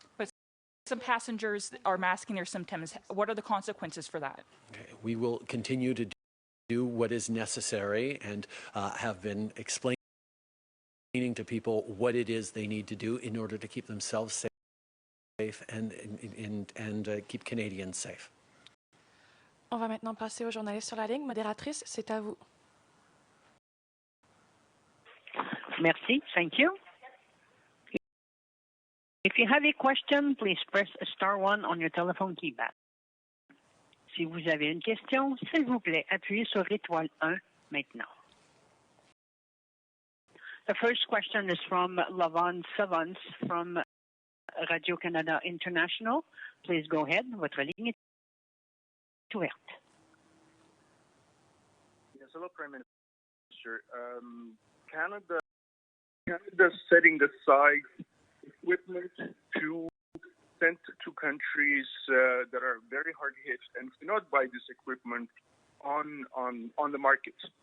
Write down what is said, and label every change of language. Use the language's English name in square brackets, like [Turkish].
[English] But some passengers are masking their symptoms. What are the consequences for that? Okay. We will continue to do what is necessary and have been explaining to people what it is they need to do in order to keep themselves safe and keep Canadians safe. [French] On va maintenant passer aux journalistes sur la ligne. Modératrice, c'est à vous. Merci. [English] Thank you. If you have a question, please press *1 on your telephone keypad. [French] Si vous avez une question, s'il vous plaît, appuyez sur étoile 1 maintenant. [English] The first question is from Lavon Savance from Radio-Canada International. Please go ahead. [French] Votre ligne est ouverte. [English] Yes, hello, Prime Minister. Canada's setting aside equipment to send to countries that are very hard hit and cannot buy this equipment on the market.